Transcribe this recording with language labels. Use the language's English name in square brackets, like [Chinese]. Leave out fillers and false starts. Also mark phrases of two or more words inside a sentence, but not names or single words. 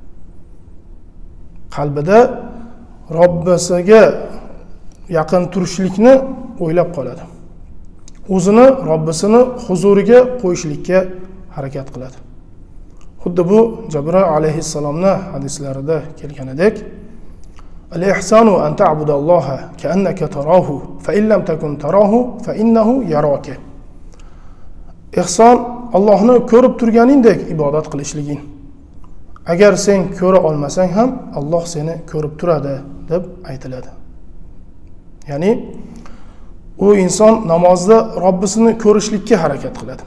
[Uzbek] Qalbida Robbisiga yaqin turishlikni o'ylab qoladi. O'zini Robbisini huzuriga qo'yishlikka harakat qiladi. Xuddi bu Jabroil alayhissalomning hadislarida kelganidek: [Arabic] "الإحسان أن تعبد الله كأنك تراه، فإن لم تكن تراه فإنه يراك." [Uzbek] Ihson Allohni ko'rib turganingdek ibodat qilishliging. Agar sen ko'ra olmasang ham Alloh seni ko'rib turadi deb aytiladi. Ya'ni u inson namozda Robbisini ko'rishlikka harakat qiladi.